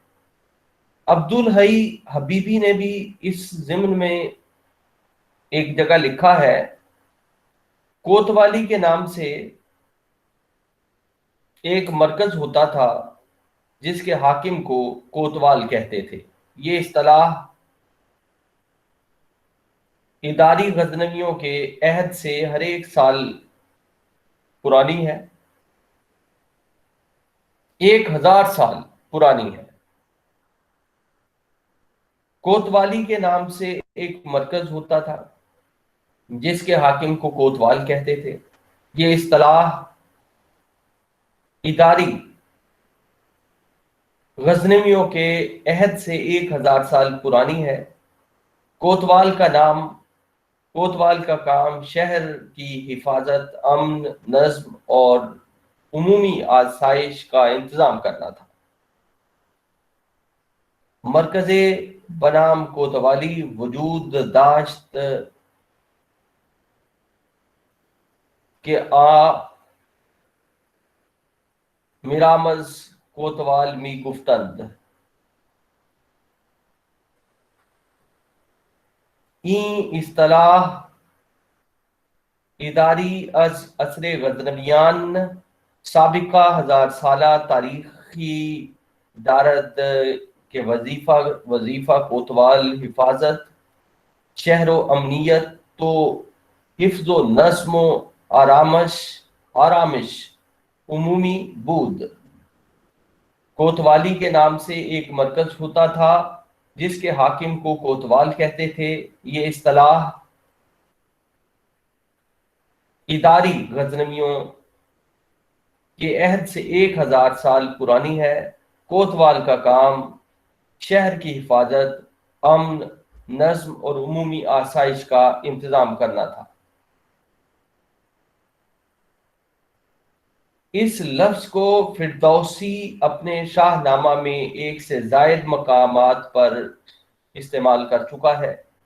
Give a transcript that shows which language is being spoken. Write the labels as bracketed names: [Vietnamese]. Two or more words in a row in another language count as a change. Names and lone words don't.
[Urdu] عبدالحی حبیبی نے بھی اس ضمن میں ایک جگہ لکھا ہے، کوتوالی کے نام سے ایک مرکز ہوتا تھا جس کے حاکم کو کوتوال کہتے تھے۔ یہ [Persian] اصطلاح اداری [Urdu] غزنویوں کے عہد سے ہر ایک سال پرانی ہے، 1000 سال پرانی ہے۔ کوتوالی کے نام سے ایک مرکز ہوتا تھا جس کے حاکم کو کوتوال کہتے تھے۔ یہ [Persian] اصطلاح اداری [Urdu] غزنویوں کے عہد سے 1000 سال پرانی ہے۔ کوتوال کا کام شہر کی حفاظت، امن، نظم اور عمومی آسائش کا انتظام کرنا تھا۔ [Persian] مرکز بنام کوتوالی وجود داشت کہ میرامز کوتوال می گفتند۔ این اصطلاح اداری از عصر غزنویان سابقہ 1000 سالہ تاریخی دارد کے وظیفہ کوتوال حفاظت شہر و امنیت تو حفظ و نظم و آرامش عمومی بود۔ [Urdu] کوتوالی کے نام سے ایک مرکز ہوتا تھا جس کے حاکم کو کوتوال کہتے تھے۔ یہ [Persian] اصطلاح اداری [Urdu] غزنویوں کے عہد سے 1000 سال پرانی ہے۔ کوتوال کا کام شہر کی حفاظت، امن، نظم اور عمومی آسائش کا انتظام کرنا تھا۔ اس لفظ کو فردوسی اپنے شاہ نامہ میں 1 سے زائد مقامات پر استعمال کر چکا ہے۔